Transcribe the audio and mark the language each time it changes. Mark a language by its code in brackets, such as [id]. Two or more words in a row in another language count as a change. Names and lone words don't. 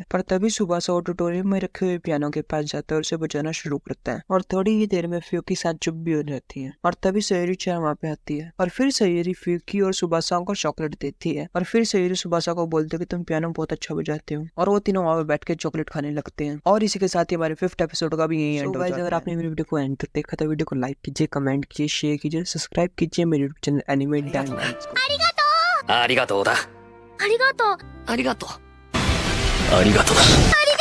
[hi] पर तभी सुबासा ऑडिटोरियम में रखे हुए पियानो के पास जाता है और उसे बजाना शुरू करता है और थोड़ी ही देर में फ्यूकी साथ चुप भी हो जाती है और तभी सयोरी-चान वहाँ पे आती है और फिर सयोरी फ्यूकी और सुबासा को चॉकलेट देती है और फिर सयोरी सुबासा को बोलते है कि तुम पियानो बहुत अच्छा बजाते हो और वो तीनों वहाँ पे बैठ के चॉकलेट खाने लगते हैं। और इसी के साथ ही हमारे 5th एपिसोड का भी यही एंड हो जाता है। अगर आपने मेरी वीडियो को एंड तक देखा तो वीडियो को लाइक कीजिए, कमेंट कीजिए, शेयर कीजिए, सब्सक्राइब कीजिए मेरे यूट्यूब चैनल एनिमे डायनामिक्स को। [ja] ありがとうだ。ありがとう。ありがとう。ありがとう。ありがとうだ。